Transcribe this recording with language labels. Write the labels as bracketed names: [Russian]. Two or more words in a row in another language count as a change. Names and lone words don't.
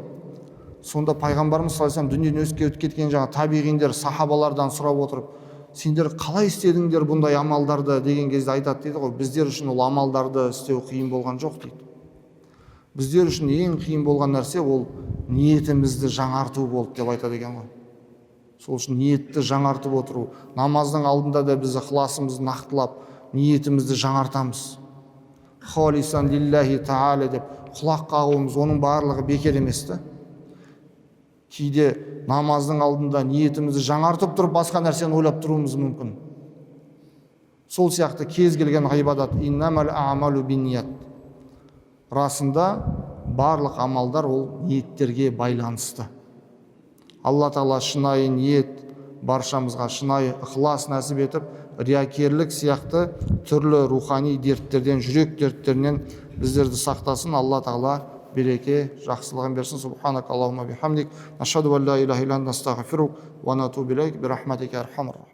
[Kazakh] Сонда пайғамбарымыз [Arabic] صلى الله عليه وسلم [Kazakh] дүниеден өтіп кеткен жаңа табиғиндер сахабалардан сұрап отырып, сендер қалай істедіңдер бұндай амалдарды деген кезде айтады дейді ғой, біздер үшін ол амалдарды істеу қиын болған жоқ дейді. Біздер үшін ең қиын болған нәрсе ол ниетімізді жаңарту болды деп айтады екен ғой. Сол үшін ниетті жаңартып отыру, намаздың алдында да біз ықыласымызды нақтылап, ниетімізді жаңартамыз. [Arabic] خالصا لله تعالى [Kazakh] деп құлақ қағуымыз, оның барлығы бекер емес та. Кейде намаздың алдында ниетімізді жаңартып тұрып басқа нәрсені ойлап тұруымыз мүмкін. Сол сияқты кез келген ғибадат, [Arabic] إنما الأعمال بالنيات. [Kazakh] Расында барлық амалдар ол ниеттерге байланысты. Алла Тағала шынайы ниет, баршамызға шынайы ықылас нәсіп етіп, риякерлік сияқты түрлі рухани дерттерден, жүрек дерттерінен біздерді сақтасын. Алла Тағала береке, жақсылығын берсін. [Arabic] سبحانك اللهم بحمدك، نشهد أن لا إله إلا أنت، أستغفرك ونتوب إليك، برحمتك أرحم الراحمين.